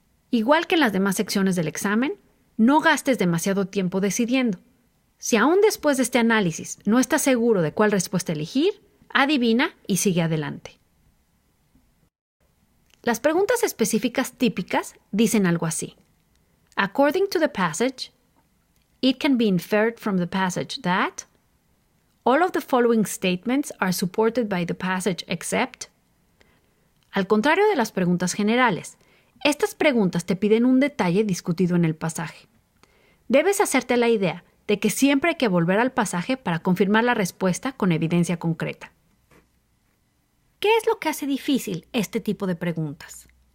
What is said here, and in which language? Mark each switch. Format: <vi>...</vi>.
<es>Igual que en las demás secciones del examen, no gastes demasiado tiempo decidiendo. Si aún después de este análisis no estás seguro de cuál respuesta elegir, adivina y sigue adelante. Las preguntas específicas típicas dicen algo así.</es> <en>According to the passage, It can be inferred from the passage that all of the following statements are supported by the passage except.</en> <es>Al contrario de las preguntas generales, estas preguntas te piden un detalle discutido en el pasaje. Debes hacerte la idea de que siempre hay que volver al pasaje para confirmar la respuesta con evidencia concreta. ¿Qué es lo que hace difícil este tipo de preguntas?</es>